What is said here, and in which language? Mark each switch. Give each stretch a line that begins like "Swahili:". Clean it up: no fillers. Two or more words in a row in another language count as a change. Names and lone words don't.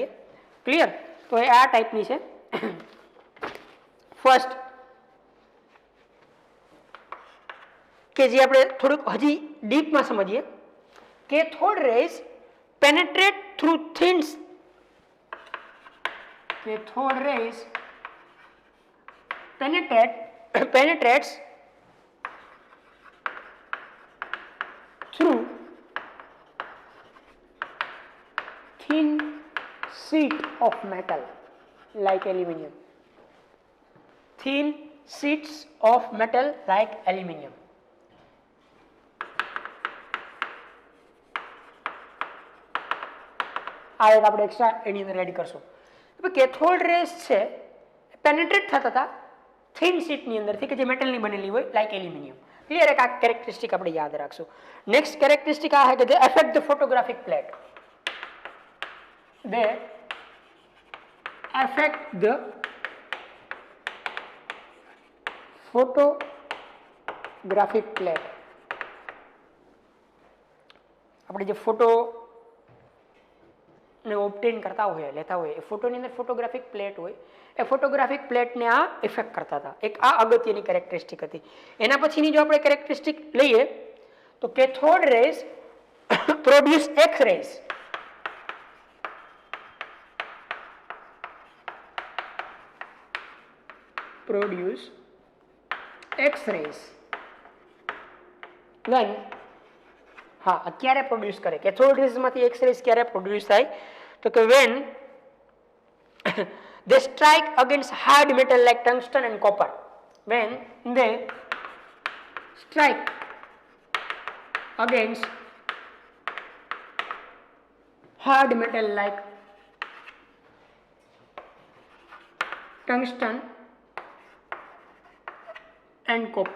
Gujarati: ક્લિયર? તો એ આ ટાઈપની છે. ફર્સ્ટ કે જે આપણે થોડુંક હજી ડીપમાં સમજીએ,
English: cathode rays penetrate through thins, cathode rays penetrates through thin sheet of metal like aluminium. Thin sheets of metal like aluminium.
Gujarati: આ એક આપણે એક્સ્ટ્રા એની અંદર એડ કરશું.
English: cathode rays
Gujarati: છે પેનેટ્રેટ થતા હતા થિન શીટની અંદરથી કે જે મેટલની બનેલી હોય
English: like aluminium.
Gujarati: ક્લિયર? એક આ કેરેક્ટરિસ્ટિક આપણે યાદ રાખશું.
English: next characteristic
Gujarati: આ છે કે
English: they affect the photographic plate. They affect the photographic plate.
Gujarati: આપણે જે ફોટો ને ઓબ્ટેન કરતા હોય, લેતા હોય, એ ફોટોની અંદર
English: photographic plate
Gujarati: હોય, એ ફોટોગ્રાફિક પ્લેટને આ ઇફેક્ટ કરતા હતા. એક આ અગત્યની કેરેક્ટરિસ્ટિક હતી. એના પછીની જો આપણે કેરેક્ટરિસ્ટિક લઈએ તો
English: cathode rays produce X rays. Produce X-rays when
Gujarati: ક્યારે પ્રોડ્યુસ કરે, કેથોડ રેઝમાંથી એક્સ-રેઝ ક્યારે પ્રોડ્યુસ થાય, તો કે
English: when they strike against hard metal like tungsten and copper. When they strike against hard metal like tungsten and copper.